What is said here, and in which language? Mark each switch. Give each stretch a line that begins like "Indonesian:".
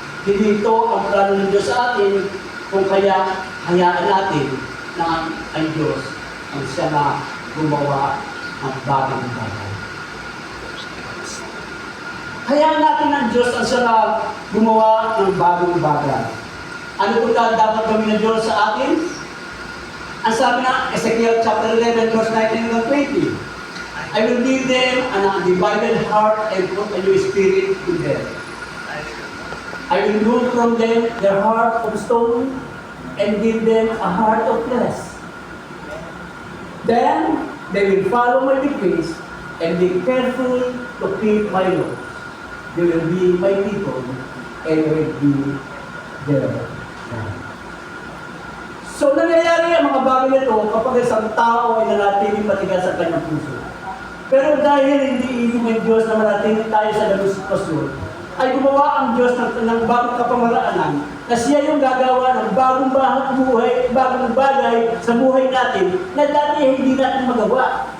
Filipino: Hindi ito ang plano ng Diyos sa atin kung kaya hayaan natin na ang Diyos ang siya na gumawa ng bagong bagay. Hayaan natin ang Diyos ang siya na gumawa ng bagong bagay. Ano po dapat gawin ng Diyos sa atin? Ang sabi na
English: Ezekiel chapter 11 verse 19 and 20, I will give them an undivided heart and put a new spirit in them. I will remove from them their heart of stone and give them a heart of flesh. Then they will follow my decrees and be careful to keep my laws. They will be my people and will be their God.
Filipino: So nangyayari ang mga bagay nito kapag isang tao ay nanatiling matigas sa kanyang puso. Pero dahil hindi ibig ng Diyos na manatili tayo sa ganung sitwasyon, ay gumawa ang Diyos ng bagong kapamaraanan na siya yung gagawa ng bagong bagay sa buhay natin na dati hindi natin magawa.